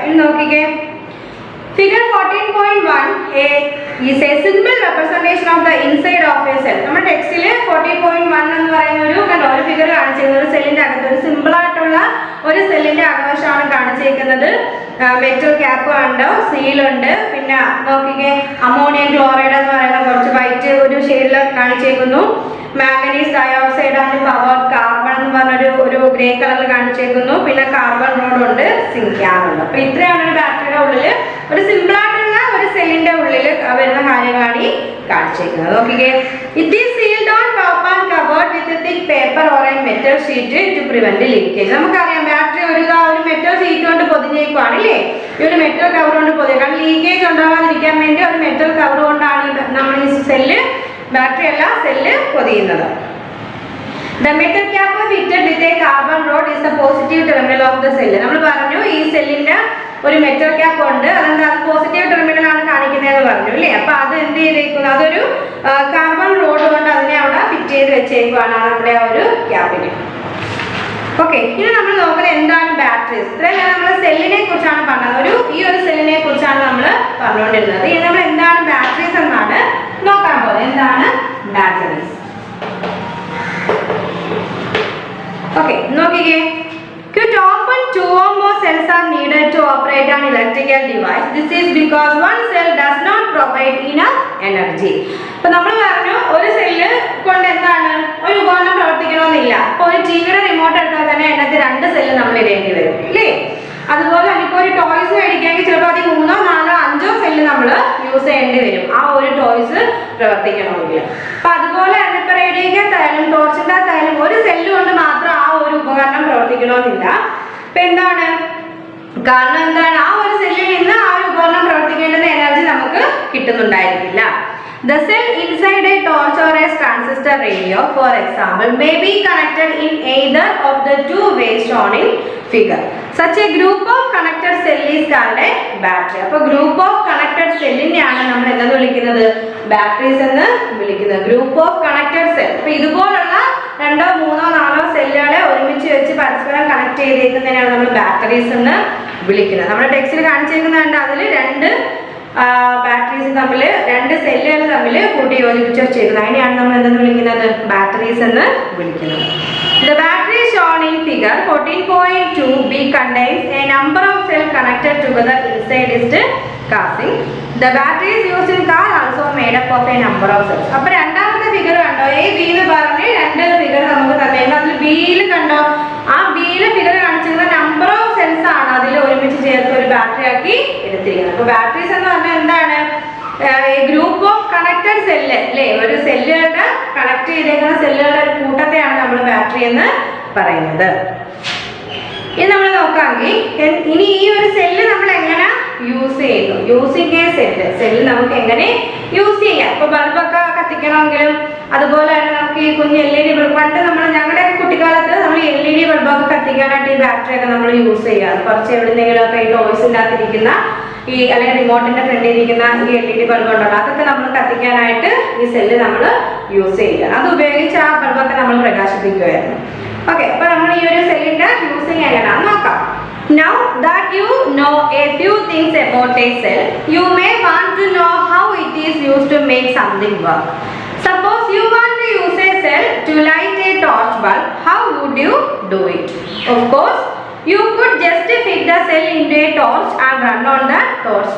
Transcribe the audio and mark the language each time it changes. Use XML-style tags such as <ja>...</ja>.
<ml>ഇനി നോക്കിക്കേ,</ml> <en>Figure 14.1 is a simple representation of the inside of a cell.</en> <ml>നമ്മുടെ ടെക്സ്റ്റിൽ 14.1 എന്ന് പറയുന്ന ഒരു ഫിഗർ കാണിച്ചിരിക്കുന്നത് ഒരു സെല്ലിന്റെ അകത്ത് ഒരു സിമ്പിൾ ആയിട്ടുള്ള ഒരു സെല്ലിന്റെ അകവശമാണ് കാണിച്ചിരിക്കുന്നത്. മെറ്റൽ ക്യാപ്പ് ഉണ്ട്, സീലുണ്ട്, പിന്നെ നോക്കിക്കേ അമോണിയം ക്ലോറൈഡ് എന്ന് പറയുന്ന കുറച്ച് വൈറ്റ് ഒരു ഷെയ്ഡിൽ കാണിച്ചേക്കുന്നു. മാംഗനീസ് ഡയോക്സൈഡ് ആണ് പവർ, കാർബൺ എന്ന് പറഞ്ഞൊരു ഗ്രേ കളറിൽ കാണിച്ചേക്കുന്നു. പിന്നെ കാർബൺ റോഡ് ഉണ്ട്, സിങ്കാൻ ഉണ്ട്. അപ്പൊ ഇത്രയാണ് ഒരു ബാറ്ററിയുടെ ഉള്ളിൽ ഒരു സിമ്പിൾ ആയിട്ടുള്ള ഒരു സെല്ലിന്റെ ഉള്ളിൽ വരുന്ന കാര്യങ്ങളാണ് ഈ കാണിച്ചേക്കുന്നത്. നോക്കിക്കേ, it is sealed on top and covered with thick paper or A metal sheet to prevent leakage. നമുക്കറിയാം ബാറ്ററി ഒരു മെറ്റൽ ഷീറ്റ് കൊണ്ട് പൊതിഞ്ഞേക്കുവാണ് അല്ലേ, ഈ ഒരു മെറ്റൽ കവർ കൊണ്ട് പൊതിഞ്ഞ, കാരണം ലീക്കേജ് ഉണ്ടാകാതിരിക്കാൻ വേണ്ടി ഒരു മെറ്റൽ കവർ കൊണ്ടാണ് നമ്മൾ ഈ സെല്ല്, ബാറ്ററി അല്ല cell പൊതിയുന്നത്.</ml> <en>The metal cap fitted with a carbon rod is the positive terminal of the cell.</en> <ml>നമ്മൾ പറഞ്ഞു ഈ സെല്ലിന്റെ ഒരു മെറ്റൽ ക്യാപ്പ് ഉണ്ട്, അതെന്താ പോസിറ്റീവ് ടെർമിനൽ ആണ് കാണിക്കുന്നതെന്ന് പറഞ്ഞു അല്ലേ. അപ്പൊ അത് എന്ത് ചെയ്തേക്കുന്നു, അതൊരു കാർബൺ റോഡ് കൊണ്ട് അതിനെ അവിടെ ഫിറ്റ് ചെയ്ത് വെച്ചേക്കുവാണ് നമ്മുടെ ആ ഒരു ക്യാപ്പിന്. ഓക്കെ, ഇനി നമ്മൾ നോക്കുന്നത് എന്താണ് ബാറ്ററീസ്. ഇത്രയും നമ്മൾ സെല്ലിനെ കുറിച്ചാണ് പറഞ്ഞത്, ഈ ഒരു സെല്ലിനെ കുറിച്ചാണ് നമ്മൾ പറഞ്ഞുകൊണ്ടിരുന്നത്. ഇനി നമ്മൾ എന്താണ് ബാറ്ററീസ് എന്നാണ് നോക്കാൻ പോകുന്നത്. എന്താണ് ബാറ്ററീസ്?</ml> <en>Okay,</en> <ml>നോക്കിക്കേ,</ml> <en>quite often two or more cells are needed to operate an electrical device. This is because one cell does not provide enough energy.</en> <ml>അപ്പോൾ നമ്മൾ പറഞ്ഞു ഒരു സെല്ല് കൊണ്ട് എന്താണ് ഒരു ഉപകരണം പ്രവർത്തിക്കണമെന്നില്ല. അപ്പോൾ ഒരു ടിവിയുടെ റിമോട്ട് എടുത്താൽ തന്നെ അതിനകത്ത് രണ്ട് സെല്ല് നമ്മൾ ഇടേണ്ടി വരും അല്ലേ. അതുപോലെ തന്നെ ഇപ്പോൾ ഒരു ടോയ്സ് മേടിക്കുകയാണെങ്കിൽ ചിലപ്പോൾ അതിൽ 3, 4, 5 സെല്ല് നമ്മൾ യൂസ് ചെയ്യേണ്ടി വരും ആ ഒരു ടോയ്സ് പ്രവർത്തിക്കണമെങ്കിൽ. അപ്പൊ അതുപോലെ തന്നെ ഇപ്പൊ റേഡിയോയ്ക്കകത്തായാലും ടോർച്ചിൻ്റെ അകത്തായാലും ഒരു സെല്ല് കൊണ്ട് മാത്രം ആ ഒരു ഉപകരണം പ്രവർത്തിക്കണമെന്നില്ല. ഇപ്പൊ എന്താണ് കാരണം, എന്താണ് ആ ഒരു സെല്ലിൽ നിന്ന് ആ ഒരു ഉപകരണം പ്രവർത്തിക്കേണ്ടുന്ന എനർജി നമുക്ക് കിട്ടുന്നുണ്ടായിരിക്കില്ല.</ml> <en>The cell inside a torch or a transistor radio, for example, may be connected in either of the two ways shown in figure. Such a group of connected cell is called a battery.</en> <ml>അപ്പോൾ</ml> <en>group of connected</en> <ml>cellനെയാണ് നമ്മൾ എന്തെന്ന് വിളിക്കുന്നത്, batteries എന്ന് വിളിക്കുന്നത്.</ml> <en>Group of connected cell.</en> <ml>അപ്പൊ ഇതുപോലുള്ള 2, 3, 4 സെല്ലുകളെ ഒരുമിച്ച് വെച്ച് പരസ്പരം കണക്ട് ചെയ്തേക്കുന്നതിനാണ് നമ്മൾ ബാറ്ററീസ് എന്ന് വിളിക്കുന്നത്. നമ്മുടെ ടെക്സ്റ്റിൽ കാണിച്ചിരിക്കുന്നുണ്ട് അതിൽ 2 ബാറ്ററീസ് തമ്മിൽ, 2 സെല്ലുകൾ തമ്മിൽ കൂട്ടി യോജിപ്പിച്ച് വെച്ചേക്കുന്നത്. അതിനെയാണ് നമ്മൾ എന്തെന്ന് വിളിക്കുന്നത്, ബാറ്ററീസ് എന്ന് വിളിക്കുന്നത്.</ml> <en>The battery shown in figure 14.2 B contains a number of cells connected together inside its casing. The battery is used in car also made up of a number of cells.</en> <ml>അപ്പോൾ രണ്ടാമത്തെ figure കണ്ടോ, A B എന്ന് പറഞ്ഞ് 2 figure നമുക്ക് തന്നേക്കുന്നത്. അതിൽ ബിയിൽ കണ്ടോ, ആ ബിയിലെ ഫിഗർ കാണിച്ചിരുന്ന</ml> <en>number of cells</en> <ml>ആണ് അതിൽ ഒരുമിച്ച് ചേർത്ത് ഒരു ബാറ്ററി ആക്കി എടുത്തിരിക്കുന്നത്. അപ്പോൾ ബാറ്ററീസ് എന്ന് പറഞ്ഞാൽ എന്താണ്,</ml> <en>group of connected cell</en> <ml>അല്ലേ, ഒരു സെല്ലുകളുടെ കണക്ട് ചെയ്തേക്കുന്ന സെല്ലുകളുടെ ഒരു കൂട്ടത്തെയാണ് നമ്മൾ ബാറ്ററി എന്ന് പറയുന്നത്. ഇനി നമ്മൾ നോക്കാമെങ്കിൽ ഇനി ഈ ഒരു സെല്ല് നമ്മൾ എങ്ങനെ യൂസ് ചെയ്യുന്നു,</ml> <en>using a cell</en> <ml>നമുക്ക് എങ്ങനെ യൂസ് ചെയ്യാം. ഇപ്പൊ ബൾബൊക്കെ കത്തിക്കണമെങ്കിലും അതുപോലെ തന്നെ നമുക്ക് ഈ കുഞ്ഞ് LED ബൾബ്, പണ്ട് നമ്മൾ ഞങ്ങളുടെ കുട്ടിക്കാലത്ത് നമ്മൾ LED ബൾബൊക്കെ കത്തിക്കാനായിട്ട് ഈ ബാറ്ററി ഒക്കെ നമ്മൾ യൂസ് ചെയ്യാറ്. കുറച്ച് എവിടെന്നെങ്കിലും ഒക്കെ ഈ ടോയ്സിൻ്റെ അകത്തിരിക്കുന്ന ഈ അല്ലെങ്കിൽ റിമോട്ടിന്റെ ഫ്രണ്ടിൽ ഇരിക്കുന്ന ഈ LED ബൾബ് ഉണ്ടല്ലോ, അതൊക്കെ നമ്മൾ കത്തിക്കാനായിട്ട് ഈ സെല്ല് നമ്മൾ യൂസ് ചെയ്യുക. അത് ഉപയോഗിച്ച് ആ ബൾബൊക്കെ നമ്മൾ പ്രകാശിപ്പിക്കുമായിരുന്നു. ഓക്കെ, അപ്പൊ നമ്മൾ ഈ ഒരു സെല്ലിന്റെ യൂസിങ് എങ്ങനെയാണെന്ന് നോക്കാം.</ml> <en>Now that you know a few things about a cell, you may want to know how it is used to make something work. Suppose you want to use a cell to light a torch bulb, how would you do it? Of course, you could just fit the cell into a torch and run on the torch.</en>